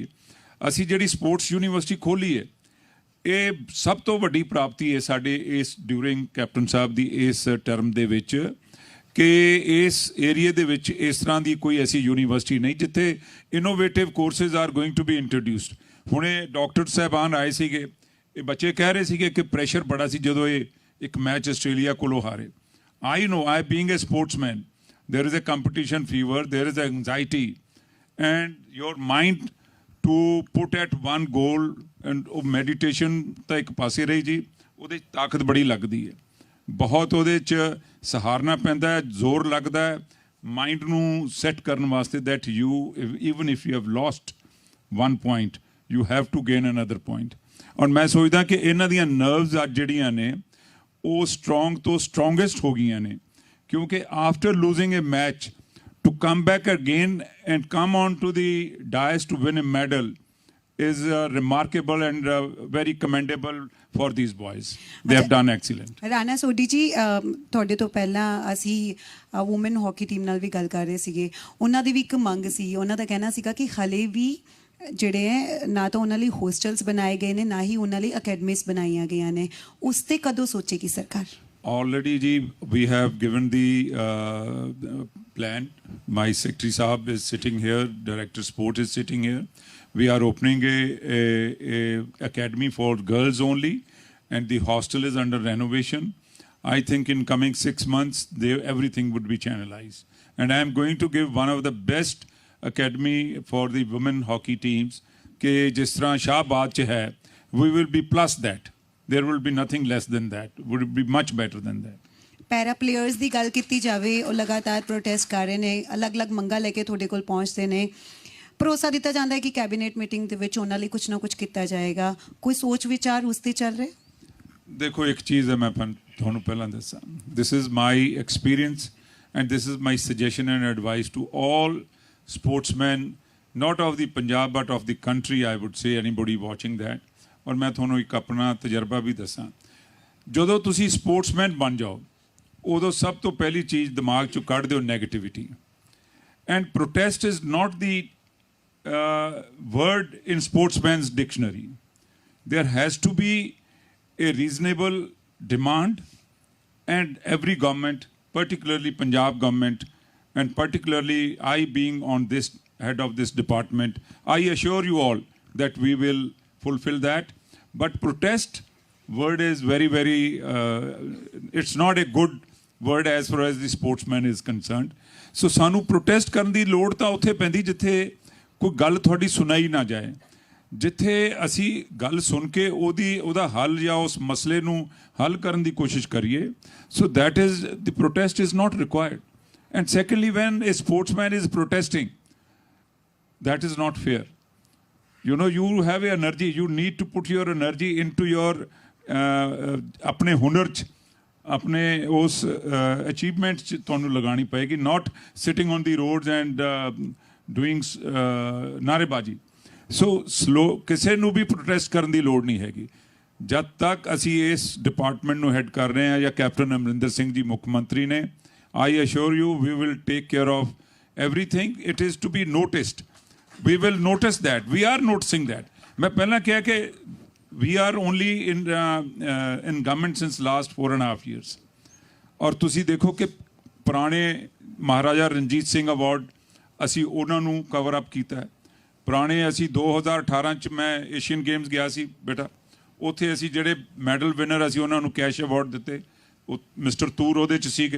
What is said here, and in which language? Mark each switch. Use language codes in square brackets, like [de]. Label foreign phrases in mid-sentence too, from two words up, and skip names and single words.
[pa] ਅਸੀਂ ਜਿਹੜੀ ਸਪੋਰਟਸ ਯੂਨੀਵਰਸਿਟੀ ਖੋਲ੍ਹੀ ਹੈ ਇਹ ਸਭ ਤੋਂ ਵੱਡੀ ਪ੍ਰਾਪਤੀ ਹੈ ਸਾਡੇ ਇਸ ਡਿਊਰਿੰਗ ਕੈਪਟਨ ਸਾਹਿਬ ਦੀ ਇਸ ਟਰਮ ਦੇ ਵਿੱਚ ਕਿ ਇਸ ਏਰੀਏ ਦੇ ਵਿੱਚ ਇਸ ਤਰ੍ਹਾਂ ਦੀ ਕੋਈ ਐਸੀ ਯੂਨੀਵਰਸਿਟੀ ਨਹੀਂ ਜਿੱਥੇ [en] innovative courses are going to be introduced. [pa] ਹੁਣੇ ਡਾਕਟਰ ਸਾਹਿਬਾਨ ਆਏ ਸੀਗੇ, ਇਹ ਬੱਚੇ ਕਹਿ ਰਹੇ ਸੀਗੇ ਕਿ ਪ੍ਰੈਸ਼ਰ ਬੜਾ ਸੀ ਜਦੋਂ ਇਹ ਇੱਕ ਮੈਚ ਆਸਟ੍ਰੇਲੀਆ ਕੋਲੋਂ ਹਾਰੇ। [en] I know, I being a sportsman, there is a competition fever, there is anxiety, and your mind to put at one goal and meditation [pa] ਤਾਂ ਇੱਕ ਪਾਸੇ ਰਹੀ ਜੀ, ਉਹਦੇ 'ਚ ਤਾਕਤ ਬੜੀ ਲੱਗਦੀ ਹੈ, ਬਹੁਤ ਉਹਦੇ 'ਚ ਸਹਾਰਨਾ ਪੈਂਦਾ ਹੈ, ਜ਼ੋਰ ਲੱਗਦਾ ਹੈ ਮਾਈਂਡ ਨੂੰ ਸੈੱਟ ਕਰਨ ਵਾਸਤੇ [en] that you even if you have lost one point you have to gain another point। [pa] ਔਰ ਮੈਂ ਸੋਚਦਾ ਕਿ ਇਹਨਾਂ ਦੀਆਂ ਨਰਵਸ ਅੱਜ ਜਿਹੜੀਆਂ ਨੇ ਉਹ ਸਟਰੋਂਗ ਤੋਂ ਸਟਰੋਂਗੈਸਟ ਹੋ ਗਈਆਂ ਨੇ ਕਿਉਂਕਿ [en] after losing a match to come back again and come on to the dais to win a medal is remarkable and very commendable for these boys. They have done excellent. [pa] ਰਾਣਾ ਸੋਢੀ ਜੀ ਤੁਹਾਡੇ ਤੋਂ ਪਹਿਲਾਂ ਅਸੀਂ [en] women hockey team [pa] ਨਾਲ ਵੀ ਗੱਲ ਕਰ ਰਹੇ ਸੀਗੇ, ਉਹਨਾਂ ਦੀ ਵੀ ਇੱਕ ਮੰਗ ਸੀ, ਉਹਨਾਂ ਦਾ ਕਹਿਣਾ ਸੀਗਾ ਕਿ ਹਲੇ ਵੀ ਜਿਹੜੇ ਹੈ ਨਾ ਤਾਂ ਉਹਨਾਂ ਲਈ ਹੋਸਟਲਸ ਬਣਾਏ ਗਏ ਨੇ, ਨਾ ਹੀ ਉਹਨਾਂ ਲਈ ਅਕੈਡਮੀਜ਼ ਬਣਾਈਆਂ ਗਈਆਂ ਨੇ, ਉਸ ਤੇ ਕਦੋਂ ਸੋਚੇਗੀ ਸਰਕਾਰ? [en] Already ji, we have given the plan. My secretary Saab is sitting here, Director Sport is sitting here. We are opening a academy for girls only, and the hostel is under renovation. I think in coming 6 months, everything would be channelized. And I am going to give one of the best academy for the women hockey teams. [pa] ਕਿ ਜਿਸ ਤਰ੍ਹਾਂ ਸ਼ਾਹਬਾਦ ਚ ਹੈ, [en] we will be plus that. There will be nothing less than that. Would be much better than that. [pa] ਪੈਰਾ ਪਲੇਅਰਸ ਦੀ ਗੱਲ ਕੀਤੀ ਜਾਵੇ, ਉਹ ਲਗਾਤਾਰ ਪ੍ਰੋਟੈਸਟ ਕਰ ਰਹੇ ਨੇ, ਅਲੱਗ-ਅਲੱਗ ਮੰਗਾਂ ਲੈ ਕੇ ਤੁਹਾਡੇ ਕੋਲ ਪਹੁੰਚਦੇ ਨੇ, ਭਰੋਸਾ ਦਿੱਤਾ ਜਾਂਦਾ ਹੈ ਕਿ [en] cabinet meeting [pa] ਦੇ ਵਿੱਚ ਉਹਨਾਂ ਲਈ ਕੁਝ ਨਾ ਕੁਝ ਕੀਤਾ ਜਾਏਗਾ, ਕੋਈ ਸੋਚ ਵਿਚਾਰ ਉਸ ਤੇ ਚੱਲ ਰਿਹਾ? ਦੇਖੋ ਇੱਕ ਚੀਜ਼ ਹੈ, ਮੈਂ ਤੁਹਾਨੂੰ ਪਹਿਲਾਂ ਦੱਸਾਂ, [en] this is my experience and this is my suggestion and advice to all sportsmen, not of the Punjab but of the country, I would say, anybody watching that. [pa] ਔਰ ਮੈਂ ਤੁਹਾਨੂੰ ਇੱਕ ਆਪਣਾ ਤਜਰਬਾ ਵੀ ਦੱਸਾਂ, ਜਦੋਂ ਤੁਸੀਂ ਸਪੋਰਟਸਮੈਨ ਬਣ ਜਾਓ ਉਦੋਂ ਸਭ ਤੋਂ ਪਹਿਲੀ ਚੀਜ਼ ਦਿਮਾਗ 'ਚੋਂ ਕੱਢ ਦਿਓ ਨੈਗੇਟਿਵਿਟੀ, [en] and protest is not the word in sportsman's dictionary. There has to be a reasonable demand, and every government, particularly Punjab government, and particularly I being on this head of this department, I assure you all that we will fulfill that. But protest word is very, very, it's not a good word as far as the sportsman is concerned. [pa] So ਸਾਨੂੰ protest ਕਰਨ ਦੀ ਲੋੜ ਤਾਂ ਉੱਥੇ ਪੈਂਦੀ ਜਿੱਥੇ ਕੋਈ ਗੱਲ ਤੁਹਾਡੀ ਸੁਣਾਈ ਨਾ ਜਾਏ, ਜਿੱਥੇ ਅਸੀਂ ਗੱਲ ਸੁਣ ਕੇ ਉਹਦਾ ਹੱਲ ਜਾਂ ਉਸ ਮਸਲੇ ਨੂੰ ਹੱਲ ਕਰਨ ਦੀ ਕੋਸ਼ਿਸ਼ ਕਰੀਏ. [en] so that is the protest is not required. And secondly, when a sportsman is protesting, that is not fair. You know, you have a energy, you need to put your energy into your [pa] ਆਪਣੇ ਹੁਨਰ 'ਚ, ਆਪਣੇ ਉਸ ਅਚੀਵਮੈਂਟ 'ਚ ਤੁਹਾਨੂੰ ਲਗਾਉਣੀ ਪਏਗੀ, [en] not sitting on the roads and doing ਨਾਅਰੇਬਾਜ਼ੀ. [pa] ਸੋ ਕਿਸੇ ਨੂੰ ਵੀ ਪ੍ਰੋਟੈਸਟ ਕਰਨ ਦੀ ਲੋੜ ਨਹੀਂ ਹੈਗੀ. ਜਦ ਤੱਕ ਅਸੀਂ ਇਸ ਡਿਪਾਰਟਮੈਂਟ ਨੂੰ ਹੈਡ ਕਰ ਰਹੇ ਹਾਂ ਜਾਂ ਕੈਪਟਨ ਅਮਰਿੰਦਰ ਸਿੰਘ ਜੀ ਮੁੱਖ ਮੰਤਰੀ ਨੇ, [en] I assure you we will take care of everything. It is to be noticed. We will notice that. We are noticing that. [hi] मैं पहला क्या कि [en] we are only in government since last 4.5 years. [pa] और ਤੁਸੀਂ ਦੇਖੋ ਕਿ ਪੁਰਾਣੇ ਮਹਾਰਾਜਾ ਰਣਜੀਤ ਸਿੰਘ ਅਵਾਰਡ ਅਸੀਂ ਉਹਨਾਂ ਨੂੰ [en] cover up [pa] ਕੀਤਾ ਹੈ. ਪੁਰਾਣੇ ਅਸੀਂ 2018 ਚ ਮੈਂ ਏਸ਼ੀਅਨ ਗੇਮਸ ਗਿਆ ਸੀ ਬੇਟਾ, ਉੱਥੇ ਅਸੀਂ ਜਿਹੜੇ [en] medal winner [pa] ਅਸੀਂ ਉਹਨਾਂ ਨੂੰ [en] cash award [pa] ਦਿੱਤੇ, ਉਹ ਮਿਸਟਰ ਤੂਰ ਉਹਦੇ ਚ ਸੀਗੇ.